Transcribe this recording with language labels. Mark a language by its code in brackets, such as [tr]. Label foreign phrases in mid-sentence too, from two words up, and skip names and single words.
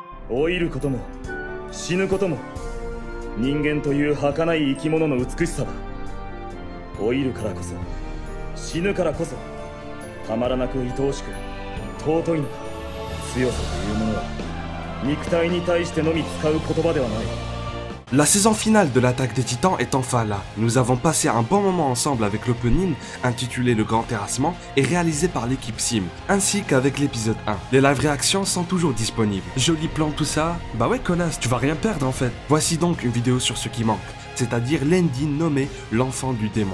[ja] 老いることも死ぬことも人間という儚い生き物の美しさだ。老いるからこそ死ぬからこそたまらなく愛おしく尊いのだ。強さというものは肉体に対してのみ使う言葉ではない。 [fr] La saison finale de l'Attaque des Titans est enfin là. Nous avons passé un bon moment ensemble avec l'opening, intitulé Le Grand Terrassement, et réalisé par l'équipe Sim, ainsi qu'avec l'épisode 1. Les live réactions sont toujours disponibles. Joli plan tout ça. Bah ouais connasse, tu vas rien perdre en fait. Voici donc une vidéo sur ce qui manque, c'est-à-dire l'ending nommé l'enfant du démon.